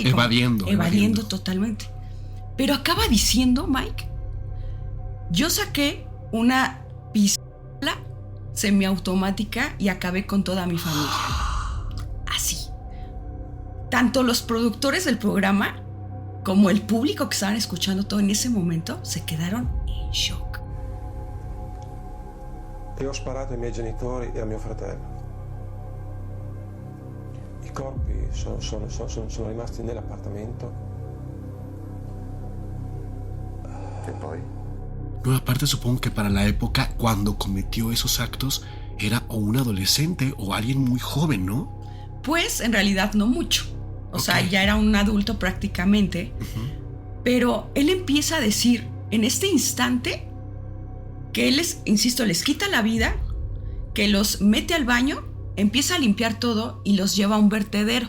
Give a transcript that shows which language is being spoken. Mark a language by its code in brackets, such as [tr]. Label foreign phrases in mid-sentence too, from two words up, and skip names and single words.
[es] Y evadiendo totalmente. Pero acaba diciendo, Mike, yo saqué una pistola semiautomática y acabé con toda mi familia. Así. Tanto los productores del programa como el público que estaban escuchando todo en ese momento se quedaron en shock. [it] E ho sparato ai miei genitori e a mio fratello. I corpi sono rimasti nell'appartamento. E poi? [es] No, aparte supongo que para la época cuando cometió esos actos era o un adolescente o alguien muy joven, ¿no? Pues en realidad no mucho. O sea, ya era un adulto prácticamente. Pero él empieza a decir en este instante que él les quita la vida, que los mete al baño, empieza a limpiar todo y los lleva a un vertedero.